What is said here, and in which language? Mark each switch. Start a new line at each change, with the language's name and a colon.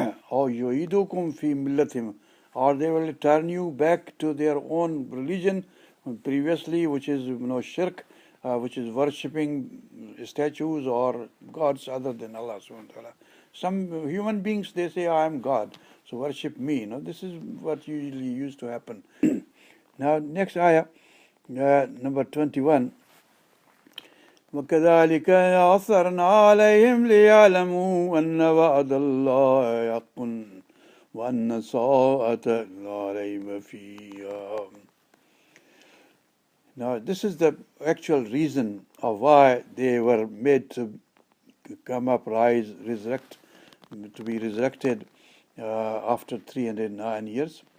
English: Or
Arabic: yu'idukum fi millatim,
English: or they will turn you back to their own religion previously, which is shirk, which is worshipping statues or gods other than Allah subhanahu wa ta'ala. Some human beings, they say, I am God, so worship me. This is what usually used to happen. Now, next ayah, number 21.
Arabic: وكذلك أثرنا عليهم ليعلموا أن وعد الله حق وأن الساعة لا ريب فيها.
English: Now, this is the actual reason of why they were made to come up, rise, resurrect, to be resurrected after 309 years.